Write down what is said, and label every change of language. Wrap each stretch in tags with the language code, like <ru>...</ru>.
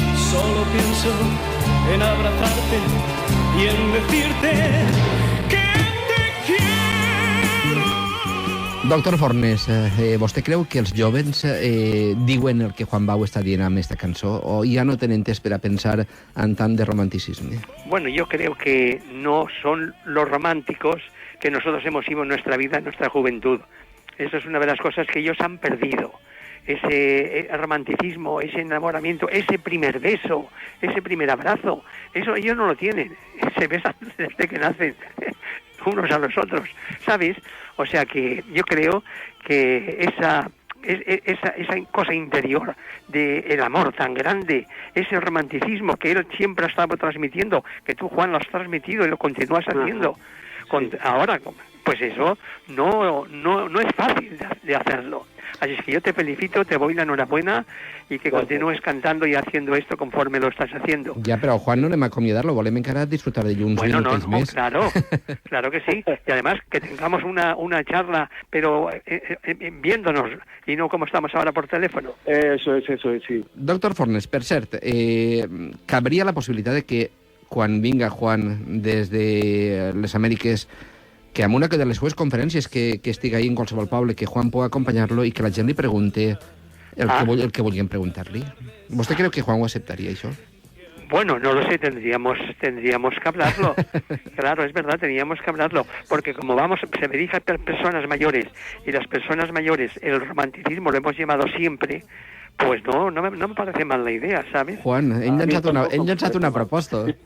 <es>Solo pienso en abrazarte y en decirte que te quiero.</es> <ca>Doctor Fornés, vostè creu que els jovens diuen el que Juan Bau està dient amb aquesta cançó o ja no tenen temps per a pensar en tant de romanticisme?</ca> <es>Bueno, yo creo que no son los románticos que nosotros hemos sido en nuestra vida, en nuestra juventud. Eso es una de las cosas que ellos han perdido. Ese romanticismo, ese enamoramiento, ese primer beso, ese primer abrazo, eso ellos no lo tienen. Se besan desde que nacen unos a los otros, ¿sabes? O sea que yo creo que esa cosa interior del amor tan grande, ese romanticismo que él siempre ha estado transmitiendo, que tú, Juan, lo has transmitido y lo continúas haciendo. Ahora, pues eso no es fácil de hacerlo. Así es que yo te felicito, te doy la enhorabuena y que continúes cantando y haciendo esto conforme lo estás haciendo.</es> <ca>Ja, però Juan no anem a acomiadar-lo, volem encara disfrutar de uns minuts més.</ca> <es>Claro que sí. Y además que tengamos una charla, pero viéndonos y no como estamos ahora por teléfono. Eso es, sí.</es> <ca>Doctor Fornés, per cert, cabria la possibilitat de que quan vinga Juan des de les Amèriques que en una de les seues conferències que estigui ahí en qualsevol poble, que Juan pugui acompanyar-lo i que la gent li pregunte el que volien preguntar-li. ¿Vostè creu que Juan ho acceptaria, això?</ca> <es>Bueno, no lo sé, tendríamos que hablarlo. Claro, es verdad, teníamos que hablarlo, porque como se dirige a personas mayores, y las personas mayores, el romanticismo lo hemos llevado siempre, pues no me parece mal la idea, ¿sabes?</es> <ca>Juan, hem llançat una proposta.</ca>